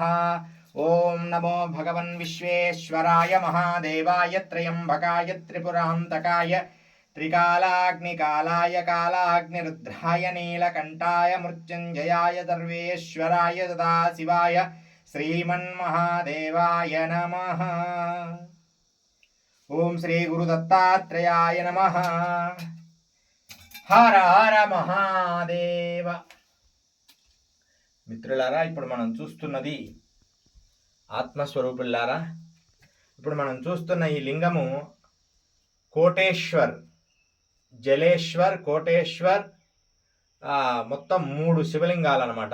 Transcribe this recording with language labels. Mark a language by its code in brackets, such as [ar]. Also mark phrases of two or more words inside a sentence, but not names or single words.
[sa] ओम नमो भगवन् विश्वेश्वराय महादेवाय त्र्यंबकाय त्रिपुरान्तकाय त्रिकालाग्निकालाय कालाग्निरुद्राय नीलकण्ठाय मृत्युञ्जयाय सर्वेश्वराय सदाशिवाय श्रीमन्महादेवाय नमः। ओम श्री गुरुदत्तात्रेयाय नमः। हर हर महादेव। [te] మిత్రులారా, ఇప్పుడు మనం చూస్తున్నది ఆత్మస్వరూపులారా, ఇప్పుడు మనం చూస్తున్న ఈ లింగము కోటేశ్వర్, జలేశ్వర్, కోటేశ్వర్, మొత్తం 3 శివలింగాలు అన్నమాట.